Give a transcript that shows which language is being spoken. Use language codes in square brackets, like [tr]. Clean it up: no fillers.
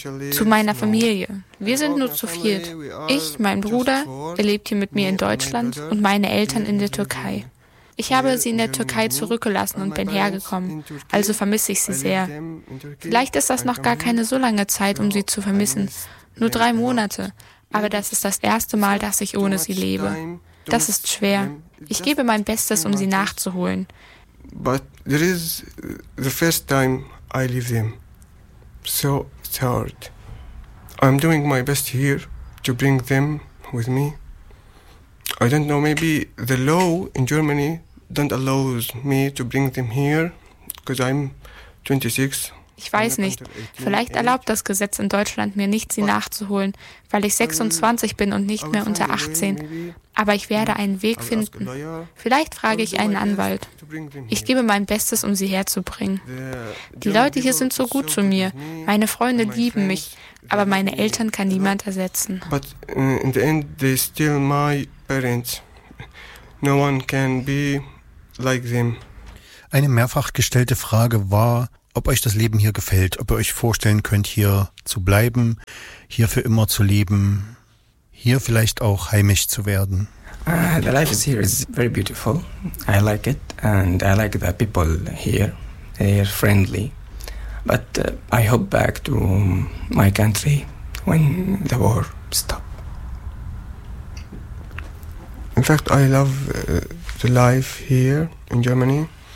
[de] Zu meiner Familie. Wir sind nur zu viert. Ich, mein Bruder, er lebt hier mit mir in Deutschland und meine Eltern in der Türkei. Ich habe sie in der Türkei zurückgelassen und bin hergekommen, also vermisse ich sie sehr. Vielleicht ist das noch gar keine so lange Zeit, um sie zu vermissen. Nur 3 Monate. Aber das ist das erste Mal, dass ich ohne sie lebe. Das ist schwer. Ich gebe mein Bestes, um sie nachzuholen. [en] But there is the first time I leave them. So it's hard. I'm doing my best here to bring them with me. I don't know, maybe the law in Germany don't allow me to bring them here, because I'm 26. [de] Ich weiß nicht, vielleicht erlaubt das Gesetz in Deutschland mir nicht, sie nachzuholen, weil ich 26 bin und nicht mehr unter 18. Aber ich werde einen Weg finden. Vielleicht frage ich einen Anwalt. Ich gebe mein Bestes, um sie herzubringen. Die Leute hier sind so gut zu mir. Meine Freunde lieben mich, aber meine Eltern kann niemand ersetzen. [en] But in the end, they still my parents. No one can be like them. [de] Eine mehrfach gestellte Frage war, ob euch das Leben hier gefällt, ob ihr euch vorstellen könnt, hier zu bleiben, hier für immer zu leben, hier vielleicht auch heimisch zu werden. [en] The life is here is very beautiful. I like it and I like the people here. They are friendly. But I hope back to my country when the war stops. In fact, I love the life here in Germany.